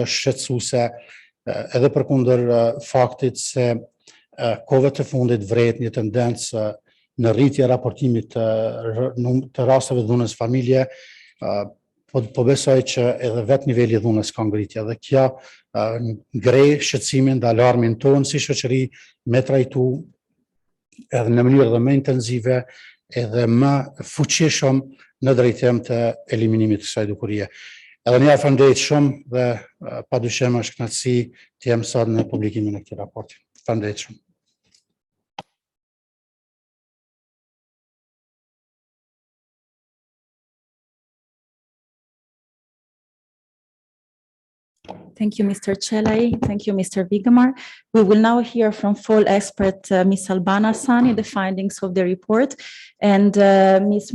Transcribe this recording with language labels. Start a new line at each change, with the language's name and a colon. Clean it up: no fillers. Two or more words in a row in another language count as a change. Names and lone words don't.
Albanian: është shqetësuese edhe përkundër faktit se kohëve të fundit vret një tendencë në rritje raportimit të rasteve dhunës familje, po besoj që edhe vetë niveli I dhunës ka ngritje dhe kjo ngrej shqetësimin dhe alarmin tonë si shoqëri me trajtu edhe në mënyrë dhe më intenzive edhe më fuqishëm në drejtim të eliminimit të kësaj dukurie. Edhe një faleminderit shumë dhe padyshim është kënaqësi të jem sot në publikimin e këtij raporti. Faleminderit shumë.
English: Thank you, Mr. Chelai. Thank you, Mr. Vigamar. We will now hear from full expert Ms. Albana Sani, the findings of the report, and Ms.